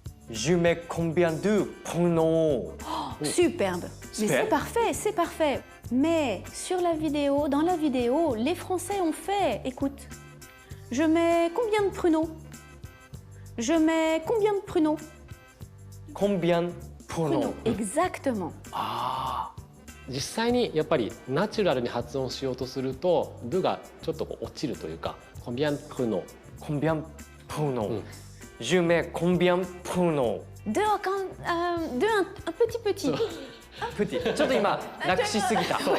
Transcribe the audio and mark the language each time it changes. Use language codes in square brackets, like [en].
[fr] Je mets combien de pruneaux? Oh, superbe. Mais c'est parfait, c'est parfait. Mais sur la vidéo, dans la vidéo, les Français ont fait, écoute, je mets combien de pruneaux? Je mets combien de pruneaux? Combien de pruneaux? Exactement. Ah. [ja] 実際にやっぱりナチュラルに発音しようとすると「ル」がちょっとこう落ちるというか「コンビアンプルノ」「コンビアンプルノ」 [fr] 「Je mets combien de pruneaux」 [ja] では [fr] un petit [ja] petit ちょっと今楽しすぎた。